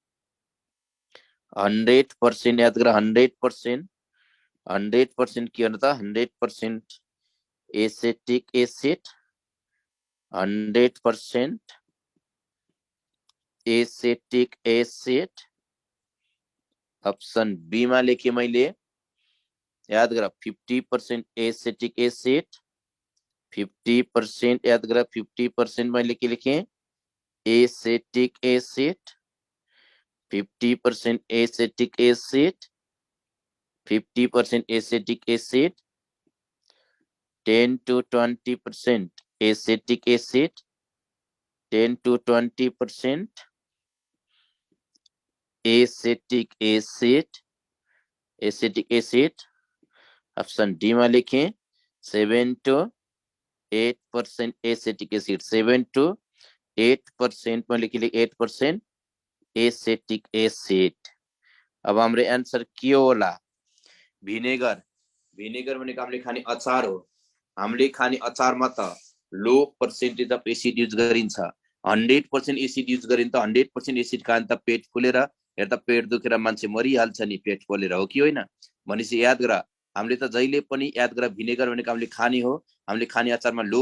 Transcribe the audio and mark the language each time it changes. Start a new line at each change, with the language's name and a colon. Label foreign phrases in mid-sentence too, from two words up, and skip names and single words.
Nepali: 100% याद गर 100% के भन्नु त 100%
English: acetic acid
Nepali: 100%
English: acetic acid
Nepali: अप्सन बी मा लेखेँ मैले याद गर 50%
English: acetic acid
Nepali: 50% याद गर 50% मैले के लेखेँ
English: acetic acid
Nepali: 50%
English: acetic acid
Nepali: 50%
English: acetic acid
Nepali: 10 to 20%
English: acetic acid
Nepali: 10 to 20%
English: acetic acid
Hindi: ऑप्शन डी में लिखें
Nepali: 7 to 8%
English: acetic acid
Nepali: 7 to 8%
Hindi: में लिखिए
Nepali: 8%
English: acetic acid
Nepali: अब हाम्रो आन्सर के होला भिनेगर भनेको हामीले खाने अचार हो हामीले खाने अचारमा त
English: low percentage of acid use
Nepali: गरिन्छ 100%
English: acid use
Nepali: गरिन्छ त 100% एसिड खान त पेट फुलेर हेर त पेट दुखेर मान्छे मरिहाल्छ नि पेट फुलेर हो कि होइन भनेपछि याद गर हामीले त जहिले पनि याद गर भिनेगर भनेको हामीले खाने हो हामीले खाने अचारमा लो